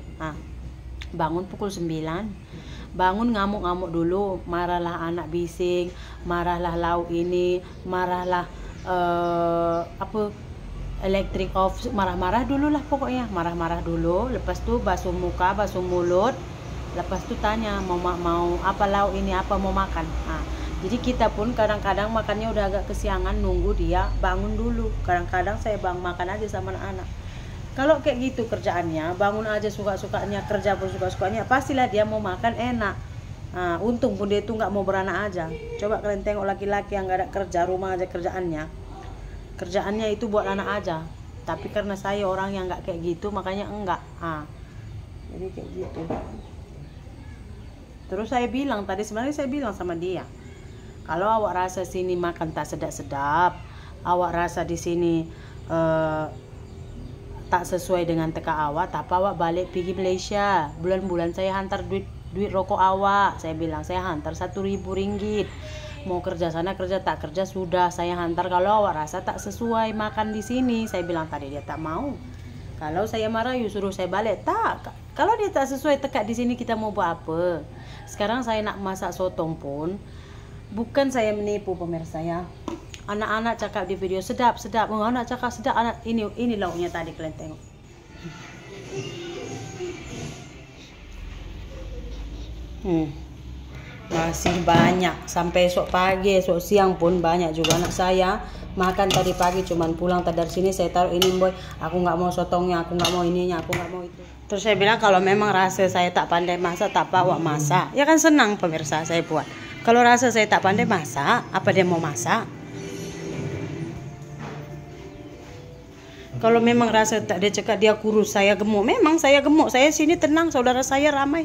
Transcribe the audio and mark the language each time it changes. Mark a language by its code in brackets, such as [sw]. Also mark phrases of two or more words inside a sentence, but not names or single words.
[id] Bangun pukul 9, bangun ngamuk-ngamuk dulu, marahlah anak bising, marahlah lauk ini, marahlah elektrik off, marah-marah dulu lah pokoknya, marah-marah dulu. [ms] Lepas tu basuh muka, basuh mulut, lepas tu tanya mau apa lauk ini, apa mau makan. [id] Jadi kita pun kadang-kadang makannya udah agak kesiangan, nunggu dia bangun dulu. Kadang-kadang saya makan aja sama anak-anak. Kalau kayak gitu kerjaannya, bangun aja suka-sukanya, kerja pun suka-sukanya, pastilah dia mau makan enak. Untung pun dia itu nggak mau beranak aja. Coba kalian tengok laki-laki yang nggak ada kerja, rumah aja kerjaannya itu buat anak aja. Tapi karena saya orang yang nggak kayak gitu, makanya enggak. Jadi kayak gitu. Terus saya bilang tadi, sebenarnya saya bilang sama dia, [ms] kalau awak rasa sini makan tak sedap-sedap, awak rasa di sini tak sesuai dengan teka awak, tapi awak balik pergi Malaysia. Bulan-bulan saya hantar duit rokok awak. Saya bilang saya hantar 1.000 ringgit. Mau kerja sana kerja, tak kerja sudah saya hantar. Kalau awak rasa tak sesuai makan di sini, saya bilang tadi. Dia tak mau. Kalau saya marah, suruh saya balik. Tak. Kalau dia tak sesuai tekak di sini, kita mau buat apa? Sekarang saya nak masak sotong pun, bukan saya menipu pemirsa ya. Anak-anak cakap di video sedap. Anak cakap sedap. Anak ini lauknya tadi kalian tengok. Masih banyak sampai esok pagi, esok siang pun banyak juga anak saya makan. [id] Tadi pagi cuman pulang dari sini saya taruh ini, boy, aku nggak mau sotongnya, aku nggak mau ininya, aku nggak mau itu. [ms] Terus saya bilang kalau memang rasa saya tak pandai masak, tak apa awak masak, ya kan senang pemirsa saya buat. Kalau rasa saya tak pandai masak, apa dia mau masak? Kalau memang rasa tak, dia cakap dia kurus, saya gemuk, memang saya gemuk, saya sini tenang, saudara saya ramai.